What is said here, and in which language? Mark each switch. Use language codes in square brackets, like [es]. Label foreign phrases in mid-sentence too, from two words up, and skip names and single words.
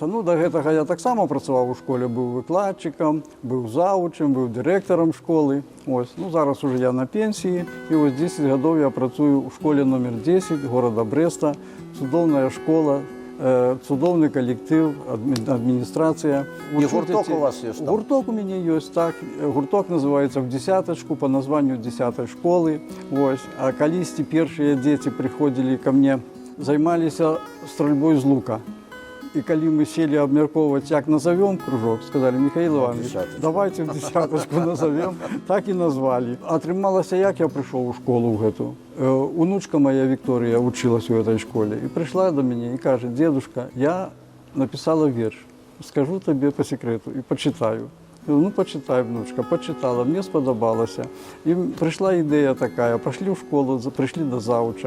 [be] Ну, да гэтага я таксама працаваў у школе, быў выкладчыкам, быў завучым, быў дырэктарам школы. Ось, ну, зараз уже я на пенсіі, і ось 10 гадоў я працую у школе номер 10 горада Брэста. Цудоўная школа, цудоўны калектыў, адміністрацыя. І гурток у вас ёсць? Гурток у мяне ёсць, так. Гурток называецца [ru] «В десяточку» по названию 10-й школы. [be] Ось. А калісьці першыя дзеці прыходзілі [ru] ко мне, [be] займаліся стральбой з лука. [ru] И когда мы сели обмерковывать, как назовем кружок, сказали: Михаил Иванович, давайте в десяточку назовем. Так и назвали. [be] Атрымалася, як [ru] я пришел в школу в эту. Унучка моя Виктория училась в этой школе. И пришла до меня и говорит: дедушка, я написала верш. Скажу тебе по секрету и почитаю. Ну, почитай, внучка, почитала, мне сподобалося. И пришла идея такая, пошли в школу, пришли до завуча.